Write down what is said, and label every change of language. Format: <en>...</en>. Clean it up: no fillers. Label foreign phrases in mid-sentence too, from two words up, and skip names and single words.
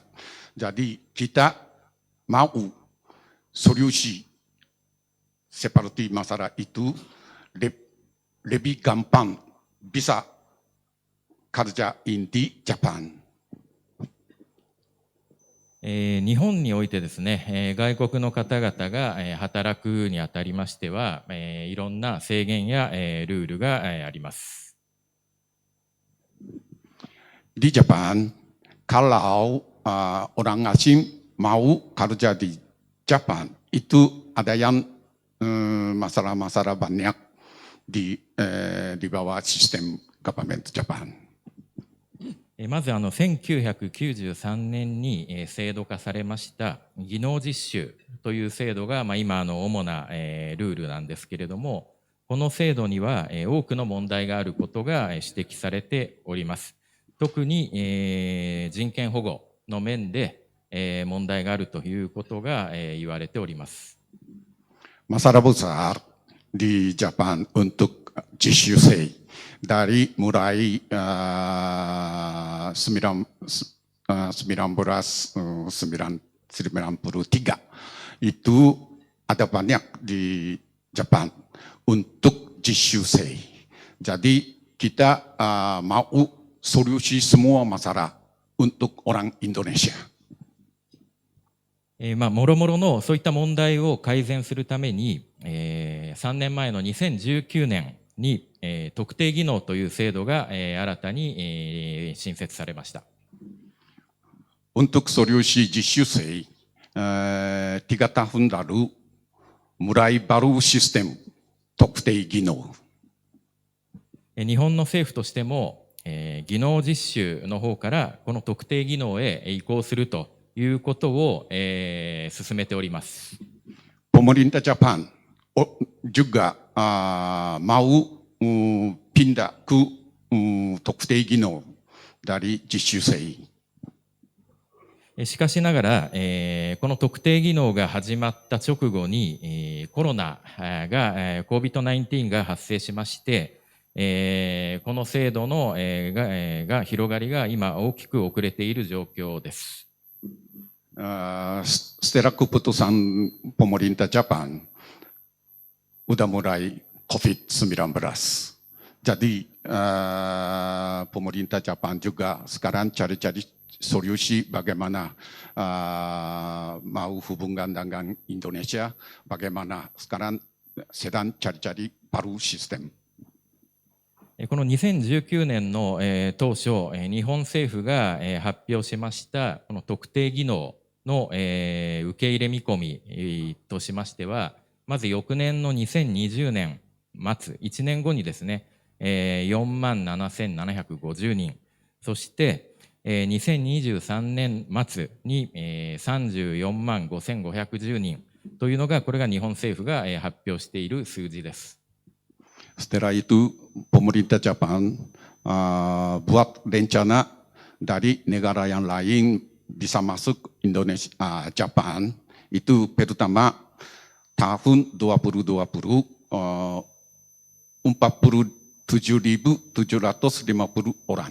<id>Jadi kita mau solusi seperti masalah itu lebih gampang bisa kerjain di Japan.</id> <ja>日本においてですね、外国の方々が働くにあたりましては、いろんな制限やルールがあります。</ja> <id>Di Japan, kalau orang asing mau kerja di Japan, itu ada yang masalah-masalah banyak di bawah sistem government Japan.</id> <ja>まず1993年に制度化されました技能実習という制度が今主なルールなんですけれども、この制度には多くの問題があることが指摘されております。特に人権保護の面で問題があるということが言われております。</ja> <id>Masalah besar di Japan untuk 実習生 dari mulai 1993 itu ada banyak di Japan untuk 実習生. Jadi kita mau solusi semua masalah untuk orang Indonesia.</id> <ja>もろもろのそういった問題を改善するために、3年前の2019年に、特定技能という制度が、新たに、新設されました。</ja> <id>Untuk solusi 実習生、3 tahun lalu mulai baru sistem 特定技能。</id> <ja>日本の政府としても、技能実習の方からこの特定技能へ移行するということを、進めております。</ja> <id>Pemerintah Japan juga mau pindah ke 特定技能 dari 実習生。</id> <ja>しかしながら、この特定技能が始まった直後に、コロナが、COVID-19 が発生しまして、 この制度の、が広がりが今大きく遅れている状況です。</ja> <id>Setelah keputusan pemerintah Jepang udah mulai COVID-19. Jadi pemerintah Jepang juga sekarang cari-cari solusi bagaimana mau hubungan dengan Indonesia, bagaimana sekarang sedang cari-cari baru sistem.</id> <ja>この2019年の、当初、日本政府が、発表しましたこの特定技能の、受け入れ見込み、としましては、まず翌年の2020年末、1年後にですね、47,750人、そして、2023年末に、345,510人というのが、これが日本政府が、発表している数字です。</ja> <id>Setelah itu pemerintah Jepang buat rencana dari negara yang lain bisa masuk Indonesia, Jepang itu pertama tahun 2020 47.750 orang.</id>